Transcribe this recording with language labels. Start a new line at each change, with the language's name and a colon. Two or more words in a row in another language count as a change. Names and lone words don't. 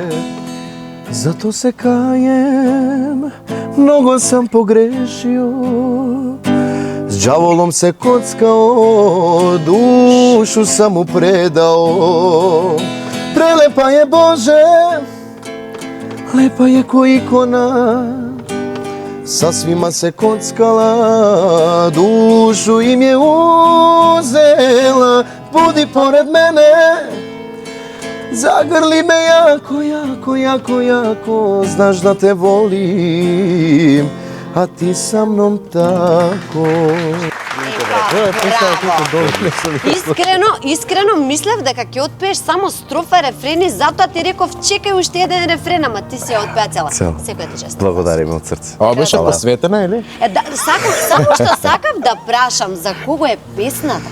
Serbian: Зато се каjem, многу сам погрешио, с џаволом се коцкао, душу сам му предао. Прелепа е Боже, лепа е кој икона, Sa svima se kockala, dušu im je uzela, budi pored mene, zagrli me jako, jako, jako, jako, znaš da te volim, a ti sa mnom tako.
Macedonian: Искрено мислев дека ќе отпееш само строфа, рефрени, затоа ти реков чекај уште еден рефрен, ама ти си ја отпеа цела. Секој ти честит. Благодарим од срце. А беше посветена или? Да, само што сакав да прашам за кого е песната.